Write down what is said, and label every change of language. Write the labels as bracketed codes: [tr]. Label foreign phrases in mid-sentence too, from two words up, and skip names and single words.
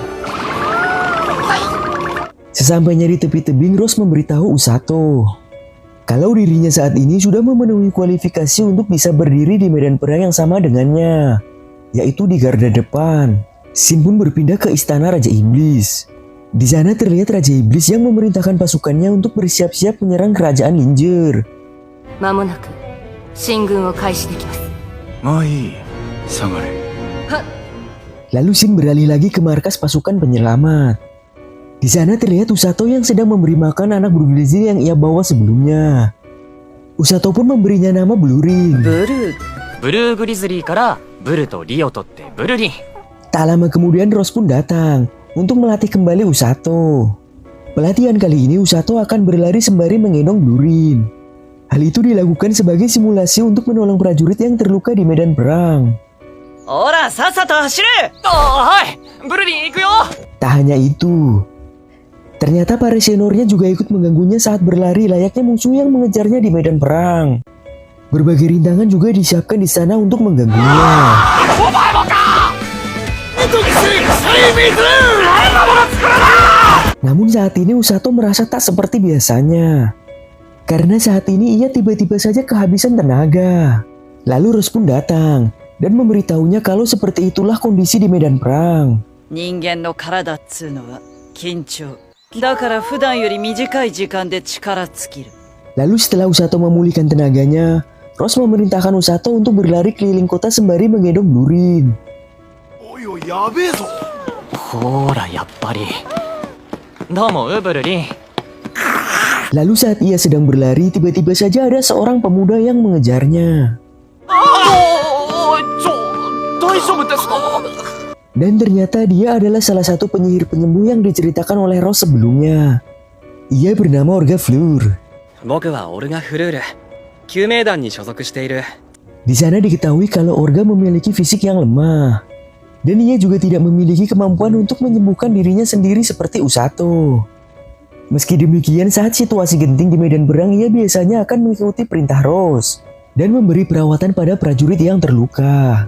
[id] Sesampainya di tepi tebing, Rose memberitahu Usato kalau dirinya saat ini sudah memenuhi kualifikasi untuk bisa berdiri di medan perang yang sama dengannya, yaitu di garda depan. Shin pun berpindah ke istana Raja Iblis. Di sana terlihat Raja Iblis yang memerintahkan pasukannya untuk bersiap-siap menyerang kerajaan Linger. [ja] 間もなく進軍を開始できます。もういい、下がれ。 [id] Lalu Shin beralih lagi ke markas pasukan penyelamat. Di sana terlihat Usato yang sedang memberi makan anak bergizi yang ia bawa sebelumnya. Usato pun memberinya nama Bluring. [ja] ブルーブルーグリズリーからブルとリを取ってブルリン。 [id] Tak lama kemudian Rose pun datang untuk melatih kembali Usato. Pelatihan kali ini Usato akan berlari sembari menggendong Bluring. Hal itu dilakukan sebagai simulasi untuk menolong prajurit yang terluka di medan perang. [ja] ほら、さっさと走れ。はい、ブルリン行くよ。 [id] Tak hanya itu, ternyata para seniornya juga ikut mengganggunya saat berlari layaknya musuh yang mengejarnya di medan perang. Berbagai rintangan juga disiapkan di sana untuk mengganggunya. Namun saat ini Usato merasa tak seperti biasanya. Karena saat ini ia tiba-tiba saja kehabisan tenaga. Lalu Rose pun datang dan memberitahunya kalau seperti itulah kondisi di medan perang. [ja] 人間の体っつうのは緊張だから普段より短い時間で力尽きる。 [id] Lalu setelah Usato memulihkan tenaganya, Rose memerintahkan Usato untuk berlari keliling kota sembari menggendong Bluring. [ja] おいおい、やべえぞ。ほら、やっぱり。どうも、ブルリン。 [id] Lalu saat ia sedang berlari, tiba-tiba saja ada seorang pemuda yang mengejarnya. [ja] 大丈夫ですか？ [id] Dan ternyata dia adalah salah satu penyihir penyembuh yang diceritakan oleh Rose sebelumnya. Ia bernama Orga Fleur. [ja] 僕はオルガ・フルール救命団に所属している。 [id] Di sana diketahui kalau Orga memiliki fisik yang lemah. Dan ia juga tidak memiliki kemampuan untuk menyembuhkan dirinya sendiri seperti Usato. Meski demikian, saat situasi genting di medan perang, ia biasanya akan mengikuti perintah Rose dan memberi perawatan pada prajurit yang terluka.